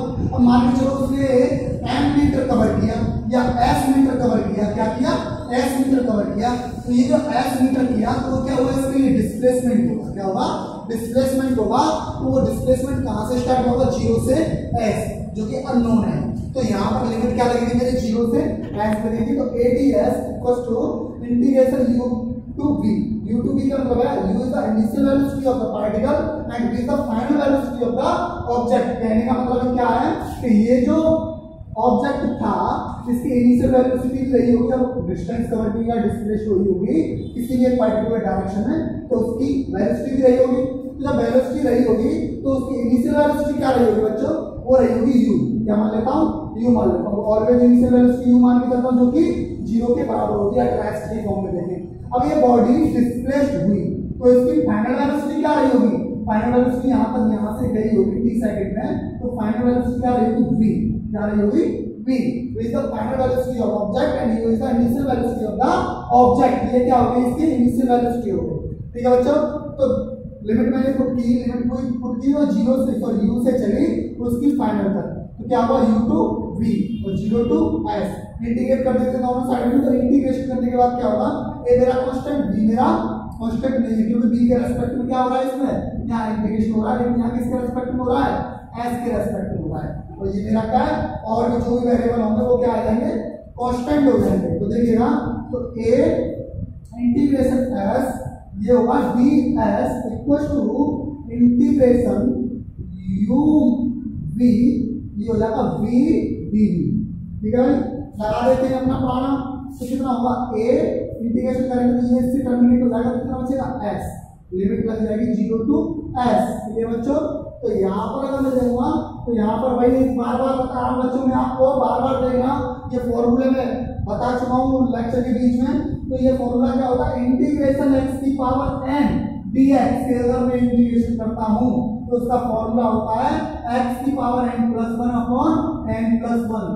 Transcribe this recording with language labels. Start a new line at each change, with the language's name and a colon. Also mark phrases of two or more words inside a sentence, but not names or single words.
Hindi: अब मान के चलो उसने m
English: meter cover
Hindi: किया या s
English: meter cover
Hindi: किया, क्या किया s मीटर कवर किया, तो ये जो s मीटर किया तो क्या होगा, इसके लिए डिस्प्लेसमेंट होगा, क्या होगा डिस्प्लेसमेंट होगा। तो वो डिस्प्लेसमेंट कहां से स्टार्ट होगा 0 से s, जो कि अननोन है। तो यहाँ पर लिमिट क्या लगेगी मेरे 0 से s लगेगी।
English: तो ADS equals to integration u to v। u to v का मतलब है u is the initial velocity of the particle and v is the final velocity of the object।
Hindi: कहने का मतलब क्या है कि ये जो ऑब्जेक्ट था इसकी
English: initial velocity
Hindi: रही होगी, अब डिस्टेंस कवर की या डिस्प्लेस हुई होगी किसी भी एक
English: particular direction
Hindi: में, तो उसकी वेलोसिटी भी रही होगी। तो जब वेलोसिटी रही होगी तो उसकी
English: initial velocity
Hindi: क्या रही होगी बच्चों, वो रही होगी u। क्या मान लेता हूँ, u मान लेता हूँ।
English: always initial velocity u
Hindi: मान के चलता हूँ, जो कि 0 के बराबर होती है रेस्ट की फॉर्म में देखें। अब ये
English: body displaced
Hindi: हुई तो इसकी
English: final velocity
Hindi: क्या रही होगी,
English: final velocity
Hindi: यहाँ से गई होगी t सेकंड में, तो
English: final velocity
Hindi: क्या रही होगी v, क्या रही होगी
English: v is the final velocity of object and u is the initial velocity of the object।
Hindi: ये क्या होगी, इसकी इनिशियल वेलोसिटी होगी। ठीक है बच्चों, तो लिमिट मैंने पुट की और 0 से सॉरी u से चली उसकी फाइनल तक, तो क्या हुआ
English: u to v
Hindi: और
English: 0 to s।
Hindi: इंटीग्रेट कर देते दोनों साइड में, तो इंटीग्रेशन करने के बाद क्या होगा, a मेरा कांस्टेंट b मेरा कांस्टेंट नहीं है, क्योंकि b के रेस्पेक्ट में क्या हो रहा है, इसमें यहाँ इंटीग्रेशन हो रहा है, लेकिन यहाँ किसके रेस्पेक्ट में हो रहा है, s के रेस्पेक्ट में हो रहा है। और ये मेरा क्या है, और भी जो भी वेरिएबल होंगे वो क्या आ जाएंगे, कांस्टेंट हो जाएंगे। तो देखिएगा, तो a इंटीग्रेशन s ये होगा
English: ds equal to integration u v,
Hindi: ये हो जाएगा v dv। ठीक है, लगा देते हैं अपना पुराना। तो कितना होगा, a इंटीग्रेशन करेंगे तो ये इससे टर्मिनेट हो जाएगा, कितना बचेगा s, लिमिट लग जाएगी
English: 0 to s।
Hindi: ठीक है बच्चों, तो यहाँ पर अगर मैं देखूंगा तो यहाँ पर भाई बार बार बता रहा हूँ बच्चों, मैं आपको बार बार देखना, ये फॉर्मूले में बता चुका हूँ लेक्चर के बीच में। तो ये फॉर्मूला क्या होता है, इंटीग्रेशन x की पावर n dx के अगर मैं इंटीग्रेशन करता हूँ तो उसका फॉर्मूला होता है x की पावर
English: n+1 upon n+1.